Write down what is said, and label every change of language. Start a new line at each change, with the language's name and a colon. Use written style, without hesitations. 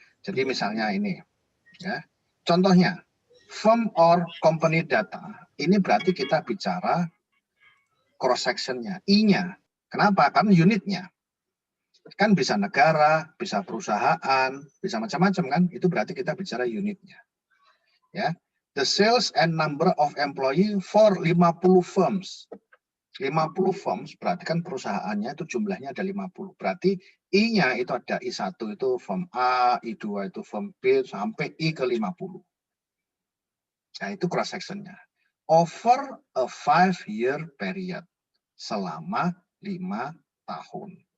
Indonesian: Jadi misalnya ini, ya. Contohnya,
English: firm or company data.
Indonesian: Ini berarti kita bicara cross sectionnya, I-nya. Kenapa? Karena unitnya. Kan bisa negara, bisa perusahaan, bisa macam-macam kan. Itu berarti kita bicara unitnya. Ya.
English: The sales and number of employee for 50 firms.
Indonesian: 50 firms berarti kan perusahaannya itu jumlahnya ada 50. Berarti I-nya itu ada I1 itu firm A, I2 itu firm B, sampai I ke 50. Nah, itu cross section-nya.
English: Over a 5-year period.
Indonesian: Selama 5 tahun.